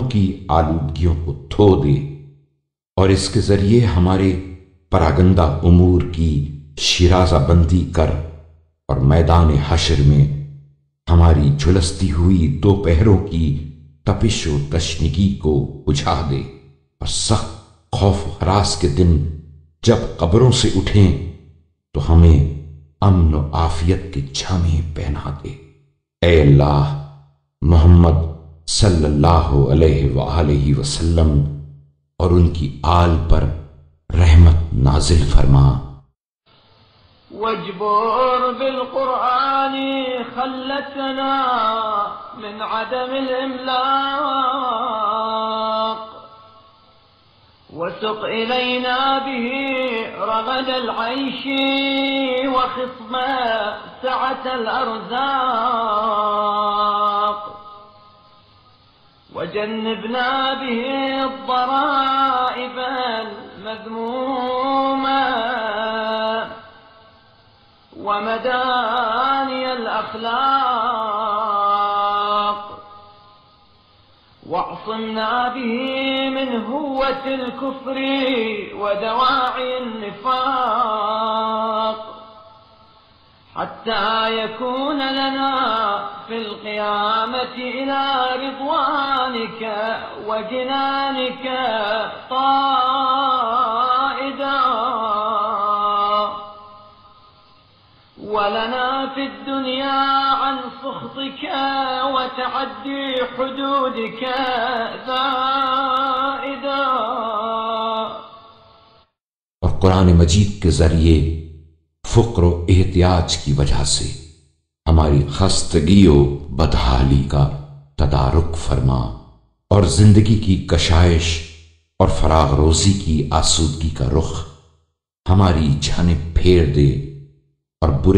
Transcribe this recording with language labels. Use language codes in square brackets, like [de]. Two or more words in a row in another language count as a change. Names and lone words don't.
[ur] کی آلودگیوں کو دھو دے اور اس کے ذریعے ہمارے پراگندہ امور کی شیرازہ بندی کر اور میدان حشر میں ہماری جھلستی ہوئی دوپہروں کی تپش و تشنگی کو بجھا دے اور سخت خوف ہراس کے دن جب قبروں سے اٹھیں تو ہمیں امن و عافیت کے جامے پہنا دے. اے اللہ، محمد [ar] صلى الله عليه وسلم [ur] اور ان کی آل پر رحمت نازل فرما. [ar] واجبر بالقرآن خلتنا من عدم الإملاق وسق إلينا به رغد العيش وخصب سعة الأرزاق وجنبنا به الضرائب المذمومة ومداني الأخلاق واعصمنا به من هوة الكفر ودواعي النفاق حتى يكون لنا في القيامة إلى رضوانك وجنانك قائدا ولنا في الدنيا عن سخطك وتعدي حدودك ذائدا. [ur] اور قرآن مجید کے ذریعے فقر و احتیاج کی وجہ سے ہماری خستگی و بدحالی کا تدارک فرما اور زندگی کی کشائش اور فراغ روزی کی آسودگی کا رخ ہماری جانب پھیر دے اور برے